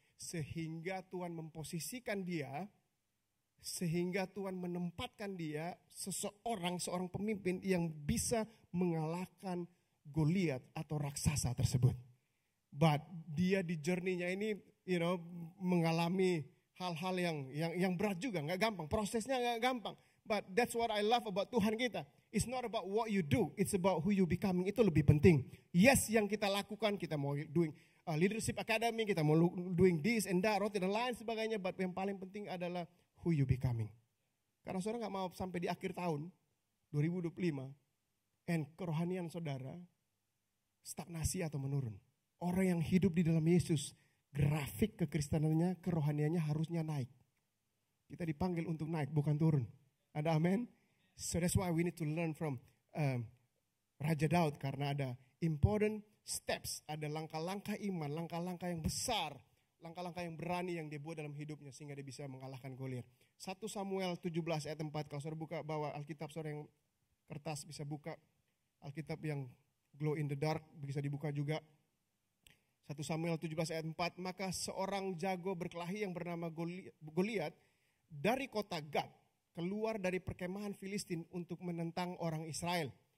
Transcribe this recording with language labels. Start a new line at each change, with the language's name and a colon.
Indonesian: Sehingga Tuhan memposisikan dia. Sehingga Tuhan menempatkan dia seorang pemimpin yang bisa mengalahkan Goliat atau raksasa tersebut. But dia di journey-nya ini mengalami hal-hal yang berat juga, nggak gampang. Prosesnya nggak gampang.
English: But that's what I love about
Indonesian: Tuhan kita.
English: It's not about what you do, it's about who you becoming.
Indonesian: Itu lebih penting. Yes, yang kita lakukan, kita mau
English: doing leadership academy,
Indonesian: kita mau
English: doing this and that,
Indonesian: roti dan lain sebagainya. But yang paling penting adalah
English: who you becoming.
Indonesian: Karena saudara gak mau sampai di akhir tahun 2025 and kerohanian saudara stagnasi atau menurun. Orang yang hidup di dalam Yesus, grafik kekristenannya, kerohaniannya harusnya naik. Kita dipanggil untuk naik, bukan turun. Ada amin?
English: So that's why we need to learn from Raja Daud.
Indonesian: Karena ada
English: important
Indonesian: steps, ada langkah-langkah iman, langkah-langkah yang besar, langkah-langkah yang berani yang dia buat dalam hidupnya sehingga dia bisa mengalahkan Goliat. 1 Samuel 17 ayat 4, kalau saudara buka bawa Alkitab saudara yang kertas bisa buka. Alkitab yang glow in the dark bisa dibuka juga. 1 Samuel 17 ayat 4, maka seorang jago berkelahi yang bernama Goliat dari kota Gad keluar dari perkemahan Filistin untuk menentang orang Israel.